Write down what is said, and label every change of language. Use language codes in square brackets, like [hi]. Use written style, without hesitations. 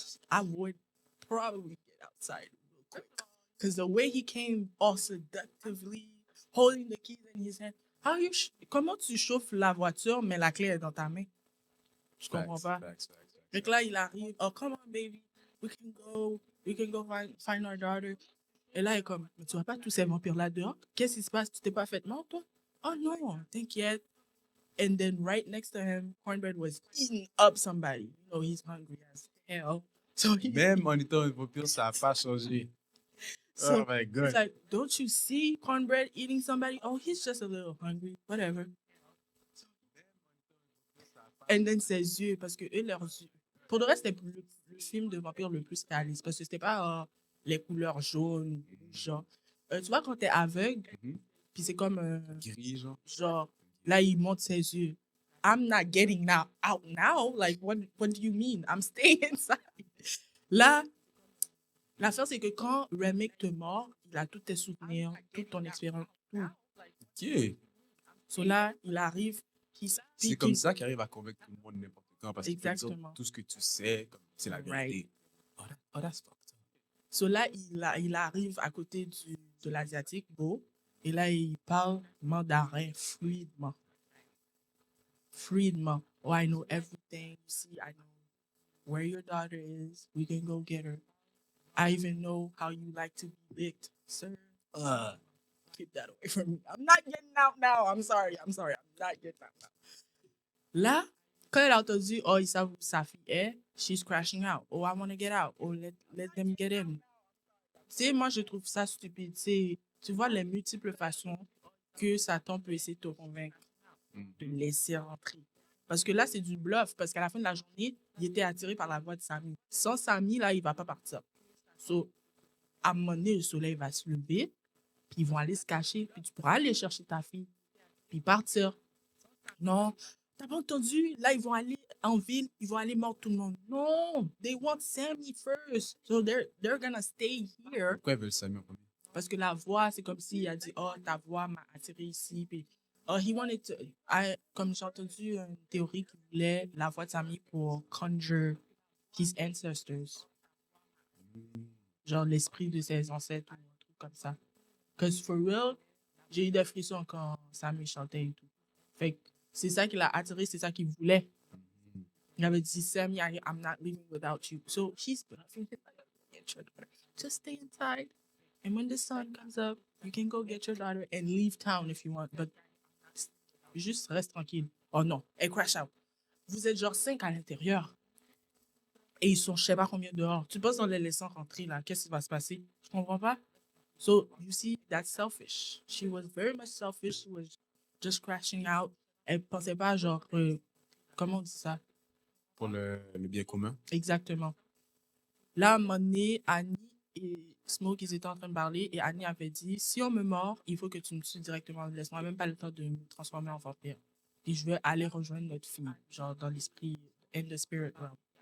[en] I would probably get outside real quick. Because the way he came all seductively, holding the keys in his hand. [fr] Comment tu chauffes la voiture, mais la clé est dans ta main? Je comprends pas. [en] Facts. [fr] Fait que là, il arrive. [en] Oh, come on, baby. We can go find our daughter. [fr] Et là, il est comme, mais tu vois pas tous ces vampires-là dehors? Qu'est-ce qui se passe? Tu t'es pas fait mort, toi? Oh non, t'inquiète. [en] And then right next to him, Cornbread was eating up somebody. You know, he's hungry as hell. So [fr] Même en étant un vampire, ça n'a pas changé. [en] So Oh my God. it's like, don't you see Cornbread eating somebody? Oh, he's just a little hungry. Whatever. And then [fr] ses yeux, parce que eux, leurs yeux. Pour le reste, c'était le film de vampire le plus réaliste. Parce que c'était pas les couleurs jaunes, genre. Tu vois, quand t'es aveugle, puis c'est comme. Gris, genre. Genre, là, il monte ses yeux. [en] I'm not getting out now. Like, what do you mean? I'm staying inside. [fr] Là, l'affaire, c'est que quand Remick te mord, il a tous tes souvenirs, toute ton expérience, tout. OK. So là, il arrive, C'est comme ça qu'il arrive à convaincre tout le monde n'importe quand. Parce qu'il peut dire Exactement. tout ce que tu sais, comme c'est la vérité. [en] Right. Oh, that's fucked up. [fr] So là, il arrive à côté de l'Asiatique, Beau, et là, il parle mandarin fluidement. [en] Fluidement. Oh, I know everything. You see, I know where your daughter is. We can go get her. I even know how you like to be licked, sir. Keep that away from me. I'm not getting out now. I'm sorry. I'm not getting out now. [fr] Là, quand elle a entendu, oh, ils savent où sa fille est, [en] she's crashing out. Oh, I want to get out. Oh, let them get in. [fr] Tu sais, moi, je trouve ça stupide. Tu vois les multiples façons que Satan peut essayer de te convaincre de laisser rentrer. Parce que là, c'est du bluff. Parce qu'à la fin de la journée, il était attiré par la voix de Samy. Sans Samy, là, il va pas partir. So, à un moment donné, le soleil va se lever, puis ils vont aller se cacher, puis tu pourras aller chercher ta fille, puis partir. Non, t'as pas entendu? Là, ils vont aller en ville, ils vont aller mordre tout le monde. [en] Non, they want Sammy first. So they're gonna stay here. [fr] Pourquoi ils veulent Sammy en premier? Parce que la voix, c'est comme s'il a dit, oh, ta voix m'a attiré ici. Puis, [en] oh, he wanted to, [fr] comme j'ai entendu une théorie qu'il voulait la voix de Sammy pour [en] conjure his ancestors. [fr] genre l'esprit de ses ancêtres ou un truc comme ça. [en] Cause for real, [fr] j'ai eu des frissons quand Sammy chantait et tout. Fait que c'est ça qui l'a attiré, c'est ça qu'il voulait. Il avait dit, [en] Sammy, I'm not leaving without you. So he's bluffing. Get your daughter. Just stay inside. And when the sun comes up, you can go get your daughter and leave town if you want. [fr] But juste reste tranquille. Oh non, et crash out. Vous êtes genre 5 à l'intérieur. Et ils sont je sais pas combien dehors. Tu penses en les laissant rentrer là, qu'est-ce qui va se passer? Je comprends pas. [en] So you see, that's selfish. She was very much selfish. She was just crashing out. [fr] Elle pensait pas genre, comment on dit ça? Pour le bien commun. Exactement. Là, à un moment donné, Annie et Smoke, ils étaient en train de parler et Annie avait dit, si on me mord, il faut que tu me tues directement. Laisse-moi même pas le temps de me transformer en vampire. Et je vais aller rejoindre notre fille, genre dans l'esprit, [en] in the spirit realm.